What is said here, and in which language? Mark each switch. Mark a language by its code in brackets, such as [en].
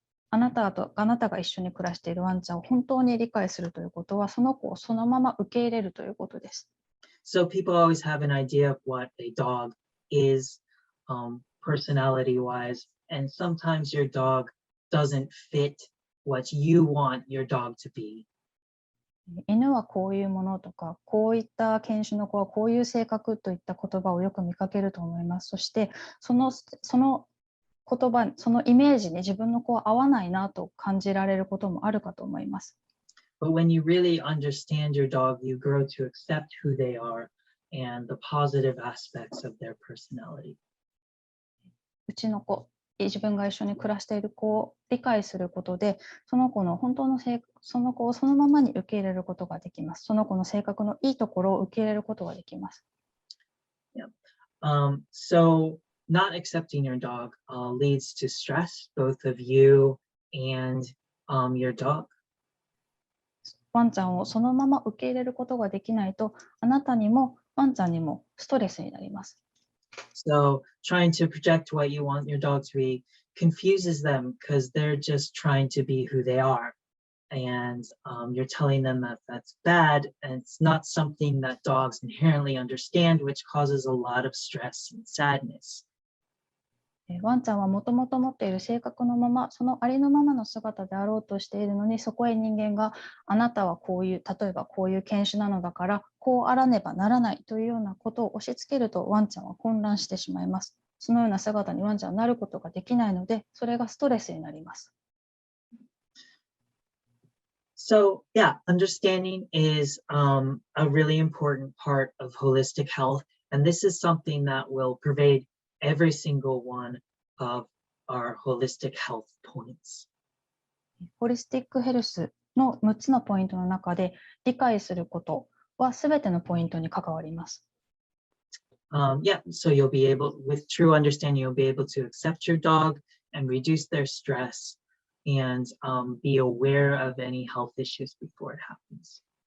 [ja] あなたが一緒に暮らしているワンちゃんを本当に理解するということは、その子をそのまま受け入れるということです。 [en] So people always have an idea of what a dog is, personality-wise, and sometimes your dog doesn't fit what you want your dog to be. [ja] 犬はこういうものとか、こういった犬種の子はこういう性格といった言葉をよく見かけると思います。そしてその言葉、そのイメージに自分の子は合わないなと感じられることもあるかと思います。 [en] But when you really understand your dog, you grow to accept who they are and the positive aspects of their personality. [ja] うちの子、自分が一緒に暮らしている子を理解することで、その子の本当のその子をそのままに受け入れることができます。その子の性格のいいところを受け入れることができます。 [en] Yeah. So not accepting your dog leads to stress, both of you and your dog. [ja] ワンちゃんをそのまま受け入れることができないと、あなたにもワンちゃんにもストレスになります。 [en] So trying to project what you want your dog to be confuses them because they're just trying to be who they are. And you're telling them that that's bad, and it's not something that dogs inherently understand, which causes a lot of stress and sadness. [ja] ワンちゃんはもともと持っている性格のまま、そのありのままの姿であろうとしているのに、そこへ人間があなたはこういう、例えばこういう犬種なのだからこうあらねばならないというようなことを押し付けると、ワンちゃんは混乱してしまいます。そのような姿にワンちゃんはなることができないので、それがストレスになります。 [en] So yeah, understanding is a really important part of holistic health, and this is something that will pervade every single one of our holistic health points. [ja] ホリスティックヘルスの6つのポイントの中で、理解することはすべてのポイントに関わります。 [en] Yeah, so you'll be able, with true understanding, you'll be able to accept your dog and reduce their stress and be aware of any health issues before it happens.